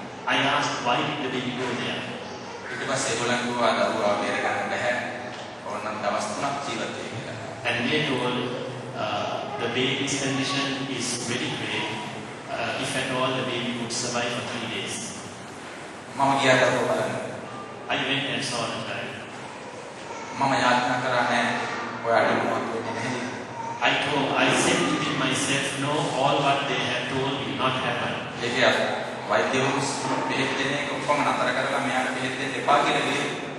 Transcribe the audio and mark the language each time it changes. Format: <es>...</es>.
<en>I asked why did the baby go there.</en> <si>ඊට පස්සේ ඒගොල්ලන් කිව්වා දරුවා බේර ගන්න බැහැ. ඕනනම් දවස් 3ක් ජීවත් වෙයි කියලා.</si> <en>And they told the baby's condition is very grave. if at all the baby would survive for 3 days.</en> <si>මම ගියා දරුවෝ බලන්න.</si> <en>I went and saw the child.</en> <si>මම යාඥා කරා නෑ ඔයාට මොනවද වෙන්නේ නැහැ.</si> <en>I said within myself, no, all what they have told will not happen.</en> <si>ඒකේ වෛද්‍යවරු බෙහෙත් දෙන එක ඔක්කොම නතර කරලා මෙයාට බෙහෙත් දෙන්න එපා කියලා කිව්වේ.</si>